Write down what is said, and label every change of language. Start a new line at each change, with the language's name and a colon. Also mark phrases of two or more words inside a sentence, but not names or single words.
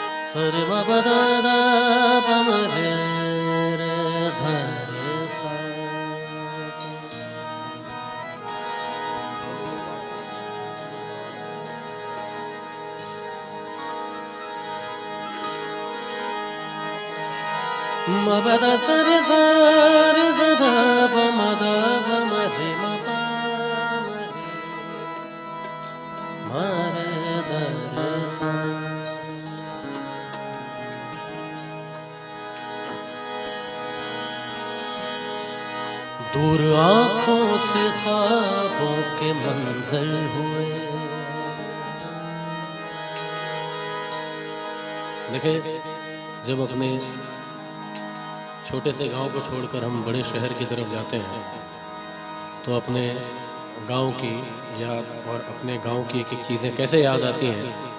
Hindi: सरे म प द द प म रे रे ध रे सा म प द स रे स रे स ध प म द प म रे म प म रे ध रे सा। दूर आँखों से ख्वाबों के मंजर हुए। देखे, जब अपने छोटे से गांव को छोड़कर हम बड़े शहर की तरफ जाते हैं तो अपने गांव की याद और अपने गांव की एक एक चीज़ें कैसे याद आती हैं।